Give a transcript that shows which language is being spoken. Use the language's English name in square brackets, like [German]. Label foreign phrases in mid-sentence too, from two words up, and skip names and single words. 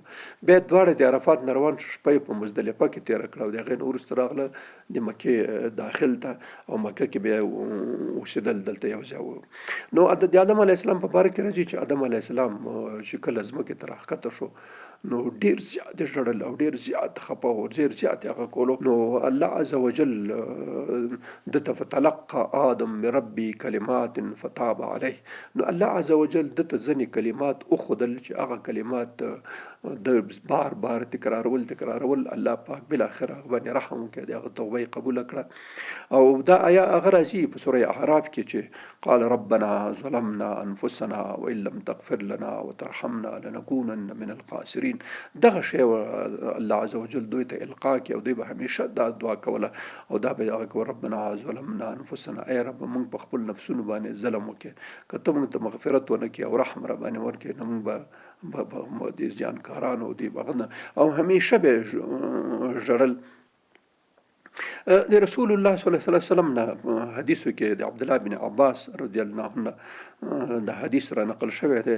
[Pashto] بیا دواړه د عرفات نه روان شو، شپه یې په مزدلفه کې تېره کړه او د هغې نه وروسته راغله د مکې داخل ته، او مکه کې بیا اوسېدل دلته یو ځای و. نو د آدم علیه السلام په باره کې راځي چې آدم علیه السلام چې کله ځمکې ته راښکته شو نو ډیر زیات ژړل او ډیر زیات خفه و، ډیر زیات هغه کولو. نو الله [Arabic] عز وجل [Pashto] دته [Arabic] فتلقى آدم من ربي کلمات فتاب علیه، [Pashto] نو الله [Arabic] عز وجل [Pashto] دته ځینې کلمات وښودل چې هغه کلمات د بار بار تکرارول الله پاک بالاخره باندې رحم وکړي، هغه توبه یې قبول کړه. او دا آیا هغه راځي په سوره اعراف کې چې [Arabic] قال ربنا ظلمنا انفسنا وان لم تغفر لنا وترحمنا لنكونن من الخاسرين. [Pashto] دغه شی الله [Arabic] عز وجل [Pashto] دوی ته القا کې، او دوی به همیشه دا دعا کوله او دا به هغه کوي [Arabic] ربنا ظلمنا انفسنا، [Pashto] ای رب موږ په خپل نفسونو باندې ظلم وکړي، که ته موږ ته مغفرت ونه کړې او رحم را باندې ورکړې نو موږ به د زیانکارانو دی بغنه. او همیشه به ژړل. د رسول الله [Arabic] صلی الله علیه وسلم [Pashto] نه حدیثو کې د عبدالله بن عباس [Arabic] رضی الله عنه [Pashto] د حدیث را نقل شوی دی.